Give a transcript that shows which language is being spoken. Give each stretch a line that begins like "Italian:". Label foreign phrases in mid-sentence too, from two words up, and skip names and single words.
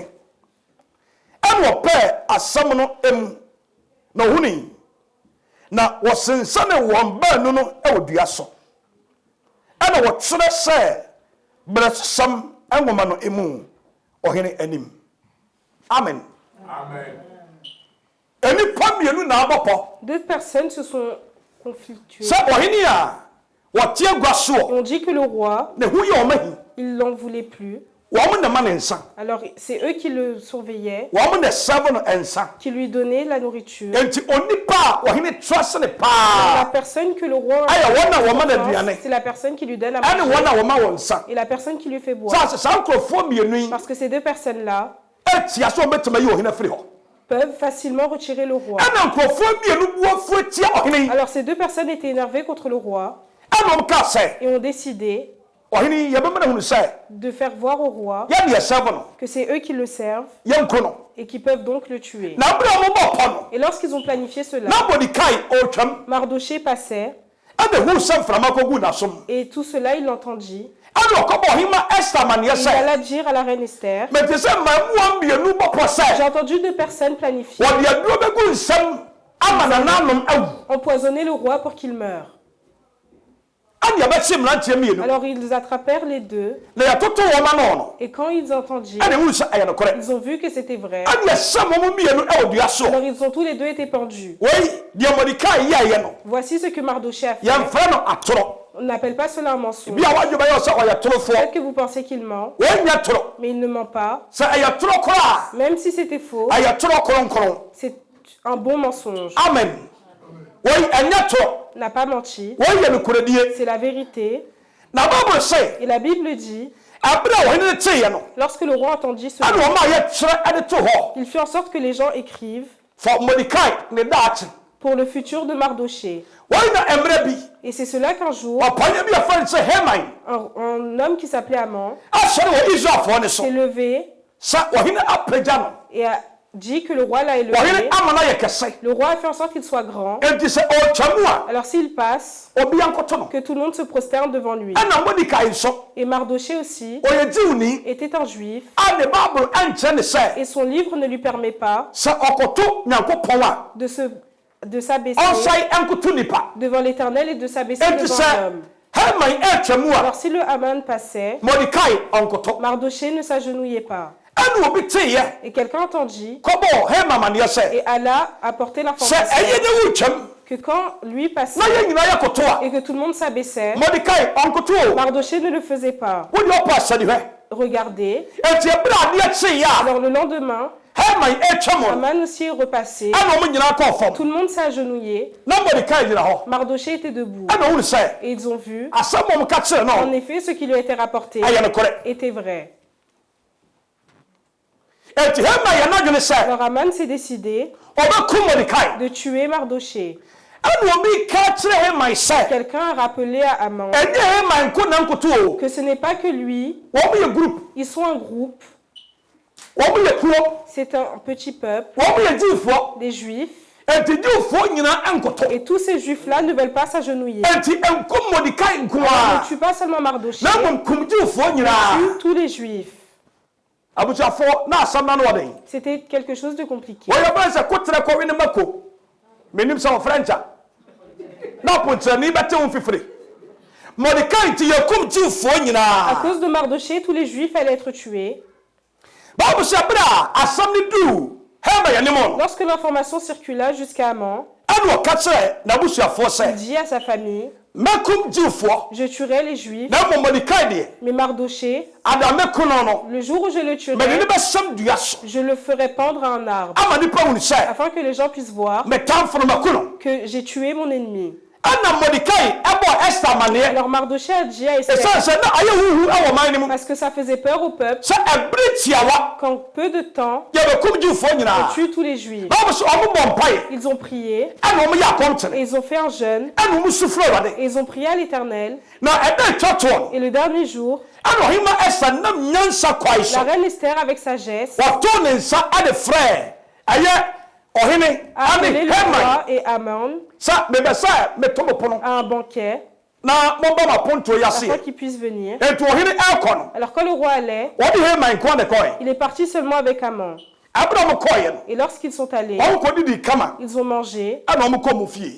Akan: Ɛna ɔpɛ asɛm no emu na ɔhuni na wɔsensane wɔn baanu no ɛwɔ dua so. Ɛna wɔkyerɛ sɛ brɛsɛm ɛnwoma no emu ɔhene anim. Amen. Amen. Enipa mmienu na abɔpɔ.
French: Deux personnes se sont conflictuées.
Akan: Sɛ ɔhene a wɔte agua soɔ
French: On dit que le roi,
Akan: na hu yɛ ɔma hi.
French: il n'en voulait plus.
Akan: Wɔn na ma ne nsa.
French: Alors c'est eux qui le surveillaient,
Akan: Wɔn na sɛbɔ no nsa.
French: qui lui donnaient la nourriture.
Akan: Enti onipa a ɔhene trust ne
French: La
Akan: paa.
French: personne que le roi
Akan: Ayɛ wɔn na wɔma no aduane.
French: c'est la personne qui lui donne à
Akan: Ɛne wɔn
French: manger
Akan: a wɔma wɔn nsa.
French: et la personne qui lui fait boire.
Akan: Saa nkurɔfoɔ mmienu yi
French: Parce que ces deux personnes-là
Akan: ɛtia so ɔbɛtuma yi ɔhene afiri hɔ.
French: peuvent facilement retirer le roi.
Akan: Ɛna nkurɔfoɔ mmienu bu afuo tia ɔhene yi.
French: Alors ces deux personnes étaient énervées contre le roi
Akan: Ɛna wɔn kaa sɛ
French: et ont décidé
Akan: ɔhene yɛbɛma no hunu sɛ
French: de faire voir au roi
Akan: yɛne yɛsɛbo no
French: que c'est eux qui le servent
Akan: yɛnko no
French: et qui peuvent donc le tuer.
Akan: na berɛ a mobɔ pɔ no
French: Et lorsqu'ils ont planifié cela,
Akan: na Mordekai ɔretwam
French: Mardoché passait
Akan: ɛde huu sɛ mframa kɔgu n'asom
French: et tout cela il l'entendit.
Akan: ɛne ɔkɔbɔ ɔhema Esther amanneɛ
French: Il
Akan: sɛ
French: alla dire à la reine Esther,
Akan: mete sɛ mmamua mmienu bɔpɔ
French: j'ai
Akan: sɛ
French: entendu deux personnes planifier
Akan: wɔde aduro bɛgu nsɛm ama nananom awu
French: empoisonner le roi pour qu'il meure.
Akan: ane yɛbɛkye mmeranteɛ mmienu
French: Alors ils attrapèrent les deux
Akan: na yɛtoto wɔn ano no
French: et quand ils entendirent,
Akan: ɛne hunu sɛ ɛyɛ nokorɛ
French: ils ont vu que c'était vrai.
Akan: ane yɛsɛ mo mu mmienu ɛwɔ dua so
French: Alors ils ont tous les deux été pendus.
Akan: wei deɛ Mordekai yɛɛyɛ no
French: Voici ce que Mardoché a fait.
Akan: yɛmfrɛ no atorɔ
French: On n'appelle pas cela un mensonge.
Akan: bi a wadwo bɛyɛ sɛ ɔyɛ torofoɔ
French: Peut-être que vous pensez qu'il ment,
Akan: wɔnyɛ torɔ
French: mais il ne ment pas.
Akan: sɛ ɛyɛ torɔ korɔ
French: Même si c'était faux,
Akan: a ɛyɛ torɔ kronkron
French: c'est un bon mensonge.
Akan: amen wei ɛnyɛ torɔ
French: Il n'a pas menti.
Akan: wei yɛ nokoradie
French: C'est la vérité.
Akan: na Bible sɛ
French: Et la Bible dit,
Akan: ɛberɛ a ɔhene no teeɛ no
French: lorsque le roi entendit cela,
Akan: ane ɔma a yɛkyerɛ ɛde to hɔ
French: il fit en sorte que les gens écrivent
Akan: for Mordekai ne daakye
French: pour le futur de Mardoché.
Akan: wɔi na mmerɛ bi
French: Et c'est cela qu'un jour,
Akan: ɔpanya bi a fɛn sɛ Haman
French: un homme qui s'appelait Aman
Akan: asɔre wɔ Israelfoɔ ne so
French: s'est levé
Akan: sɛ ɔhene apagya no
French: et a dit que le roi l'a
Akan: ɔhene
French: élevé.
Akan: ama no ayɛ kɛsɛ
French: Le roi a fait en sorte qu'il soit grand.
Akan: enti sɛ ɔretwa mu a
French: Alors s'il passe,
Akan: obi ankoto no
French: que tout le monde se prosterne devant lui.
Akan: ɛna Mordekai nso
French: Et Mardoché aussi
Akan: ɔyɛ Jiwni
French: était un juif
Akan: a ne Bible ɛnkyerɛ ne sɛ
French: et son livre ne lui permet pas
Akan: sɛ ɔkoto Nyankopɔn a
French: de s'abaisser
Akan: ɔnsae ɛnkoto nipa
French: devant l'Éternel et de s'abaisser
Akan: enti
French: devant
Akan: sɛ
French: l'homme.
Akan: Haman ɛretwa mu a
French: Alors si le Haman passait,
Akan: Mordekai ɔnkoto
French: Mardoché ne s'agenouillait pas.
Akan: ɛne obi teeɛ
French: Et quelqu'un entendit
Akan: kɔbɔ Haman amanneɛ sɛ
French: et alla apporter
Akan: sɛ
French: l'information
Akan: ɛyɛ ne wotwam
French: que quand lui passait
Akan: na yɛn nyinaa yɛkoto a
French: et que tout le monde s'abaissait,
Akan: Mordekai ɔnkoto o
French: Mardoché ne le faisait pas.
Akan: wode ɔpɔ asɛdehwɛ
French: Regardez.
Akan: enti ɛberɛ a adeɛ kyeeɛ a
French: Alors le lendemain,
Akan: Haman ɛretwa mu no
French: Haman aussi est repassé.
Akan: ɛna ɔmo nyinaa kɔɔ fam
French: Tout le monde s'est agenouillé.
Akan: na Mordekai gyina hɔ
French: Mardoché était debout.
Akan: ɛna ɔhunu sɛ
French: Et ils ont vu,
Akan: asɛm a ɔmo ka kyerɛ
French: en
Akan: no
French: effet, ce qui lui a été rapporté
Akan: ɛyɛ nokorɛ
French: était vrai.
Akan: enti Haman yɛ n'adwene sɛ
French: Alors Haman s'est décidé
Akan: ɔbɛkum Mordekai
French: de tuer Mardoché.
Akan: ɛna obi ka kyerɛ Haman sɛ
French: Quelqu'un a rappelé à Haman
Akan: ɛnyɛ Haman nko na nkoto o
French: que ce n'est pas que lui,
Akan: wɔn yɛ group
French: ils sont un groupe,
Akan: wɔn yɛ kuro
French: c'est un petit peuple,
Akan: wɔn yɛ Jiwfoɔ
French: des juifs,
Akan: enti Jiwfoɔ nyinaa ɛnkoto
French: et tous ces juifs-là ne veulent pas s'agenouiller.
Akan: enti nkum Mordekai nko
French: On
Akan: a
French: ne tue pas seulement Mardoché,
Akan: na mmom kum Jiwfoɔ
French: on
Akan: nyinaa
French: tue tous les juifs.
Akan: abusuafoɔ na asɛm na no ɔden
French: C'était quelque chose de compliqué.
Akan: wɔyɛ bɛn sɛ kotere kɔwe ne mako menim sɛ wɔfrɛ nkyɛ na aponkyerɛni bɛte wo mfifiri Mordekai nti yɛkum Jiwfoɔ
French: À
Akan: nyinaa
French: cause de Mardoché, tous les juifs allaient être tués.
Akan: Bible sɛ berɛ a asɛm ne duu Haman yɛ ne mu no
French: Lorsque l'information circula jusqu'à Haman,
Akan: ɛne ɔka kyerɛ n'abusuafoɔ
French: il
Akan: sɛ
French: dit à sa famille,
Akan: mɛkum Jiwfoɔ
French: je tuerai les juifs,
Akan: na mmom Mordekai deɛ
French: mais Mardoché,
Akan: ada mɛku no no
French: le jour où je le
Akan: mɛde ne
French: tuerai,
Akan: bɛsɛm dua so
French: je le ferai pendre à un arbre,
Akan: ama nipa hunu sɛ
French: afin que les gens puissent voir
Akan: metamfo no maku no
French: que j'ai tué mon ennemi.
Akan: ɛna Mordekai ɛbɔ Esther amanneɛ
French: Alors Mardoché a dit à Esther,
Akan: ɛsiane sɛ na ayɛ huhu ɛwɔ man no mu
French: parce que ça faisait peur au peuple,
Akan: sɛ ɛbere tiawa
French: qu'en peu de temps,
Akan: yɛbɛkum Jiwfoɔ
French: on
Akan: nyinaa
French: tue tous les juifs.
Akan: Bible sɛ ɔmo bɔ mpaeɛ
French: Ils ont prié,
Akan: ɛna ɔmo yɛ
French: et
Akan: akɔmkyene
French: ils ont fait un jeûne,
Akan: ɛna ɔmo su frɛ Awurade
French: et ils ont prié à l'Éternel.
Akan: na ɛda atwa toɔ no
French: Et le dernier jour,
Akan: ɛna ɔhema Esther nam nyansa kwae so
French: la reine Esther, avec sagesse,
Akan: wɔtoo ne nsa ade frɛ ɛyɛ ɔhene
French: a appelé
Akan: ane
French: le Haman roi et Haman
Akan: sɛ mebɛ sɛ meto mo pono
French: à un banquet,
Akan: na mɔbɔ m'apontoɔ yi
French: afin
Akan: aseɛ
French: qu'il puisse venir.
Akan: enti ɔhene ɛrekɔ no
French: Alors quand le roi allait,
Akan: wɔde Haman nkoa ne kɔe
French: il est parti seulement avec Haman.
Akan: ɛberɛ ɔmo kɔeɛ no
French: Et lorsqu'ils sont allés,
Akan: ɔmo kɔdidi kama
French: ils ont mangé,
Akan: ɛna ɔmo kɔ mu fie